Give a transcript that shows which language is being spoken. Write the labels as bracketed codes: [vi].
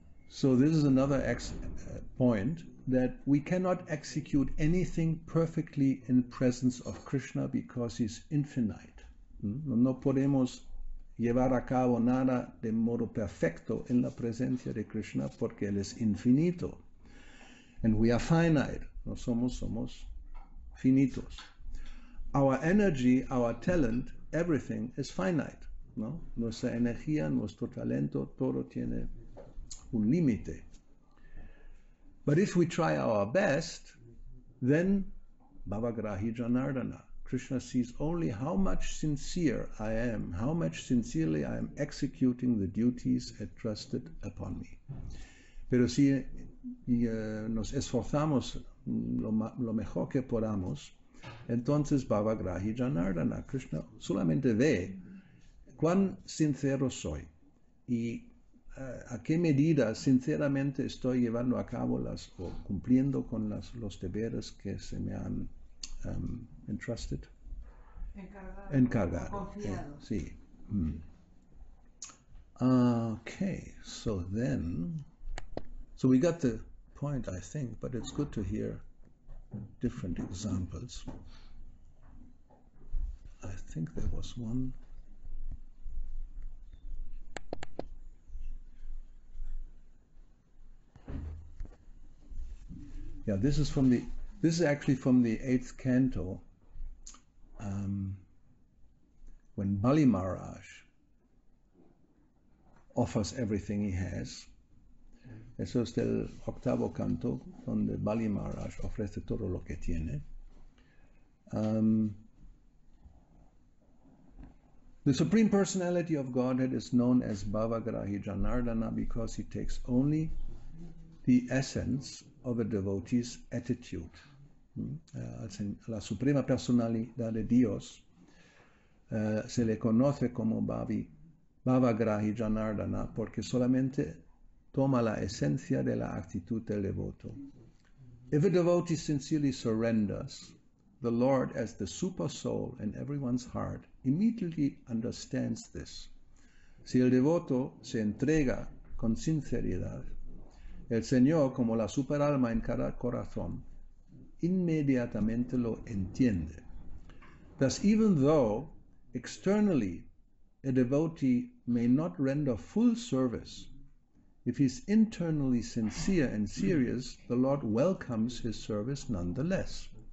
[en] So this is another point, that we cannot execute anything perfectly in presence of Krishna because he's infinite. [es] No podemos llevar a cabo nada de modo perfecto en la presencia de Krishna porque él es infinito. [en] And we are finite. [es] No somos finitos. [en] Our energy, our talent, everything is finite. [es] ¿No? Nuestra energía, nuestro talento, todo tiene un límite. [en] But if we try our best, then Bhavagrahi Janardana, Krishna sees only how much sincere I am, how much sincerely I am executing the duties entrusted upon me. [es] Pero si nos esforzamos lo mejor que podamos, entonces Bhavagrahi Janardana, Krishna solamente ve cuán sincero soy y a qué medida sinceramente estoy llevando a cabo o cumpliendo con los deberes que se me han entrusted. Encargado. Confiado. Sí. [en] Okay, so we got the point, I think, but it's good to hear different examples. I think there was one. Yeah, this is actually from the 8th canto, when Bali Maharaj offers everything he has. [es] Eso es del 8º canto, donde Bali Maharaj ofrece todo lo que tiene. [en] The Supreme Personality of Godhead is known as Bhavagrahi Janardana because he takes only the essence of a devotee's attitude. [es] La Suprema Personalidad de Dios se le conoce como Bhavagrahi Janardana porque solamente toma la esencia de la actitud del devoto. [en] If a devotee sincerely surrenders, the Lord, as the super soul in everyone's heart, immediately understands this. [es] Si el devoto se entrega con sinceridad, el Señor, como la superalma en cada corazón, inmediatamente lo entiende. [en] Thus, even though externally a devotee may not render full service, if he's internally sincere and serious, the Lord welcomes his service nonetheless.